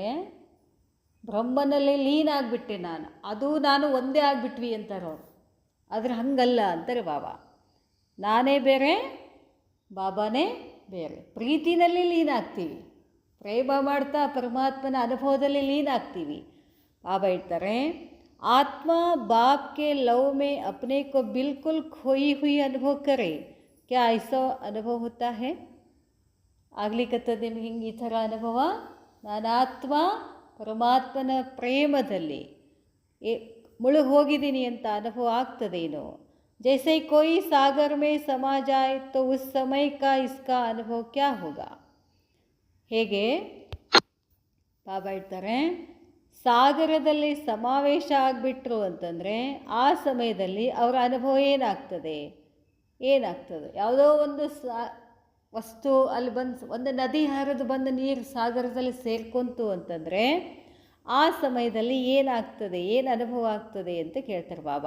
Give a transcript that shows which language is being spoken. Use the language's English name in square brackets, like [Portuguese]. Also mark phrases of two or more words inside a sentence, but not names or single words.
[Kannada] ಬ್ರಹ್ಮನಲ್ಲಿ ಲೀನ್ ಆಗಿಬಿಟ್ಟೆ ನಾನು, ಅದು ನಾನು ಒಂದೇ ಆಗಿಬಿಟ್ವಿ ಅಂತಾರೆ ಅವರು. ಆದರೆ ಹಂಗಲ್ಲ ಅಂತಾರೆ ಬಾಬಾ. ನಾನೇ ಬೇರೆ, ಬಾಬಾನೇ ಬೇರೆ. ಪ್ರೀತಿನಲ್ಲಿ ಲೀನ್ ಆಗ್ತೀವಿ, ಪ್ರೇಮ ಮಾಡ್ತಾ ಪರಮಾತ್ಮನ ಅನುಭವದಲ್ಲಿ ಲೀನ್ ಆಗ್ತೀವಿ. ಬಾಬಾ ಹೇಳ್ತಾರೆ, [Hindi] आत्मा बाप के लव में अपने को बिल्कुल खोई हुई अनुभव करे. क्या ऐसा अनुभव होता है? [Kannada] ಆಗ್ಲಿಕ್ಕತ್ತದ ನಿಮ್ಗೆ ಹಿಂಗೆ ಈ ಥರ ಅನುಭವ? ನಾನು ಆತ್ಮ ಪರಮಾತ್ಮನ ಪ್ರೇಮದಲ್ಲಿ ಮುಳುಗಿ ಹೋಗಿದ್ದೀನಿ ಅಂತ ಅನುಭವ ಆಗ್ತದೇನೋ. [Hindi] जैसे कोई सागर में समा जाए तो उस समय का इसका अनुभव क्या होगा. [Kannada] ಹೇಗೆ ಬಾಬಾ ಹೇಳ್ತಾರೆ, ಸಾಗರದಲ್ಲಿ ಸಮಾವೇಶ ಆಗಿಬಿಟ್ರು ಅಂತಂದರೆ ಆ ಸಮಯದಲ್ಲಿ ಅವರ ಅನುಭವ ಏನಾಗ್ತದೆ? ಯಾವುದೋ ಒಂದು ವಸ್ತು ಅಲ್ಲಿ ಬಂದು, ಒಂದು ನದಿ ಹರಿದು ಬಂದು ನೀರು ಸಾಗರದಲ್ಲಿ ಸೇರ್ಕೊಂತು ಅಂತಂದರೆ ಆ ಸಮಯದಲ್ಲಿ ಏನಾಗ್ತದೆ, ಏನು ಅನುಭವ ಆಗ್ತದೆ ಅಂತ ಕೇಳ್ತಾರೆ ಬಾಬಾ.